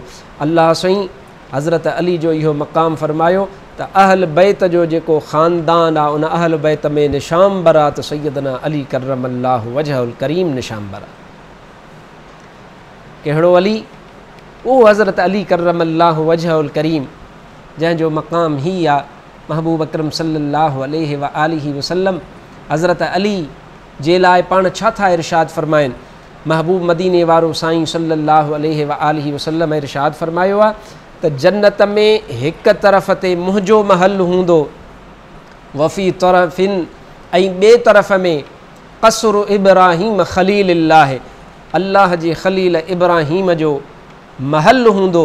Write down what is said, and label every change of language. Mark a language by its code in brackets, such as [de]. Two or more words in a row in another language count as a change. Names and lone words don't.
[sd] अल्लाह साईं हज़रत अली जो इहो मक़ाम फ़रमायो त अहल बैत जो जेको ख़ानदान आहे उन अहल बैत में निशांबर आहे त सैयदना अली [ar] كرم الله وجهه الكريم [sd] निशांबर आहे। कहिड़ो अली? उहो हज़रत अली [ar] كرم الله وجهه الكريم [sd] जंहिंजो मक़ाम ही आहे। महबूब अकरम [ar] صلى الله عليه وآله وسلم [sd] हज़रत अली जे लाइ पाण छा था इरशाद फ़रमाइनि? महबूब मदीने वारो साईं [ar] صلى الله عليه وآله وسلم [sd] इरशाद फ़रमायो आहे त जन्नत में हिक तरफ़ ते मुंहिंजो महल हूंदो, वफ़ी तरफ़िन ऐं ॿिए तरफ़ में क़स्र इब्राहीम ख़लीलिल्लाह, अल्लाह जे ख़लील इब्राहीम जो महल हूंदो।